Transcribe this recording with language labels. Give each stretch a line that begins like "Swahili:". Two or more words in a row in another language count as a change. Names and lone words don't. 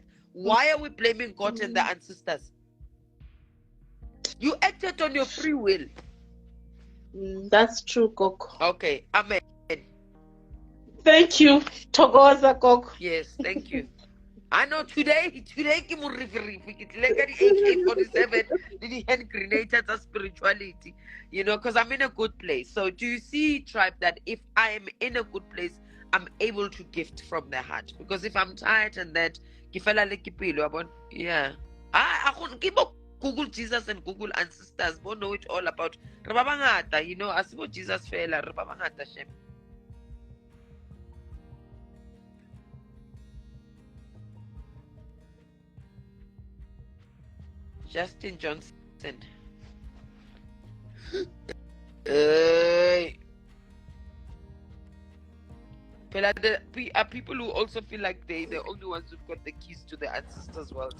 English: Why are we blaming God and the ancestors? You acted on your free will. That's true, Gogo. Okay, amen. Thank you, Togoza Gogo. Yes, thank you. I know today
Southern Sotho: ke mo rifi ke tlile ka di AK-47 le di
English: hand grenades tsa spirituality, you know, because I'm in a good place. So do you see, tribe, that if I am in a good place, I'm able to gift from the heart? Because if I'm tired and that
Southern Sotho: ke fela le ke pelo,
English: yeah, I Google Jesus and Google ancestors, bo know it all about
Southern Sotho: re ba bangata,
English: you know,
Southern Sotho: asibo Jesus fela, re ba bangata shem.
English: Justin Johnson. There are people who also feel like they're the only ones who've got the keys to the ancestors' world.